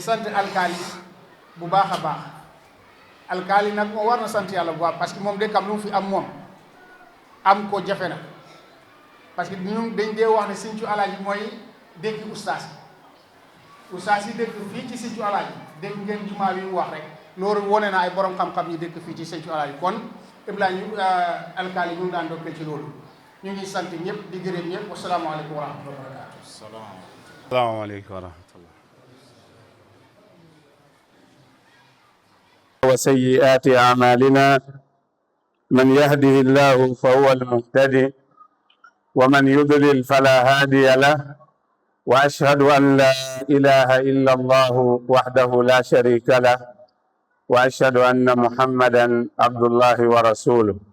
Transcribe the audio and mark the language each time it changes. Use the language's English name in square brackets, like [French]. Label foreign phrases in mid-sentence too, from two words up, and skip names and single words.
[Wolof] sant alkaali bu baax a baax alkaali nag moo war na sant yàlla bu baax parce que moom dëkkam lu mu fi am moom am ko jafe na parce que ñun dañ dee wax ne Sinthiou Alaaji mooy dëkk ustaas yi dëkk fii ci Sinthiou Alaaji dëkk ngeen jumaa bi mu wax rek loolu wone na ay borom xam-xam yi dëkk fii ci Sinthiou Alaaji kon Ibrahima alkaali ñu ngi daan dokkee ci loolu ñu ngi sant ñëpp di gërëm ñëpp [Arabic] والسلام عليكم ورحمة الله وبركاته. السلام عليكم ورحمة الله. وسيئات أعمالنا من يهده الله فهو المهتدي ومن يضلل فلا هادي له وأشهد أن لا إله إلا الله وحده لا شريك له وأشهد أن محمدا عبد الله ورسوله